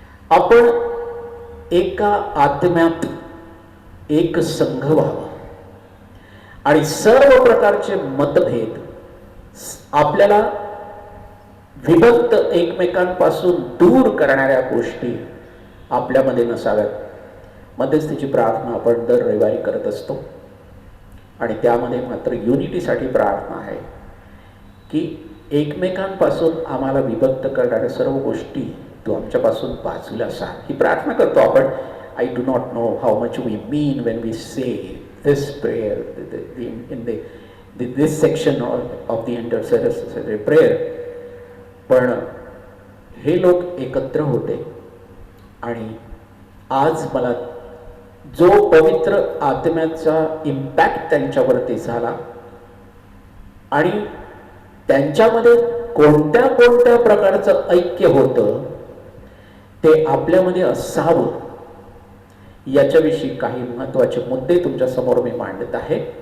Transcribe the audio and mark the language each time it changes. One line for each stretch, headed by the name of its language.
Marathi: आपण एका आत्म्यात एक संघ व्हावा आणि सर्व प्रकारचे मतभेद आपल्याला विभक्त, एकमेकांपासून दूर करणाऱ्या गोष्टी आपल्यामध्ये नसाव्यात. मध्यस्थीची प्रार्थना आपण दर रविवारी करत असतो आणि त्यामध्ये मात्र युनिटीसाठी प्रार्थना आहे की एकमेकांपासून आम्हाला विभक्त करणाऱ्या सर्व गोष्टी तू आमच्यापासून बाजूला सांग. ही प्रार्थना करतो आपण.
English: I do not know how much we mean when we say this prayer in this section of the intercessory prayer.
Marathi: पण हे लोक एकत्र होते आणि आज मला जो पवित्र आत्म्याचा इम्पॅक्ट त्यांच्यावरती झाला आणि त्यांच्यामध्ये कोणत्या कोणत्या प्रकारचं ऐक्य होतं ते आपल्यामध्ये असावं, याच्याविषयी काही महत्त्वाचे मुद्दे तुमच्या समोर मी मांडत आहे.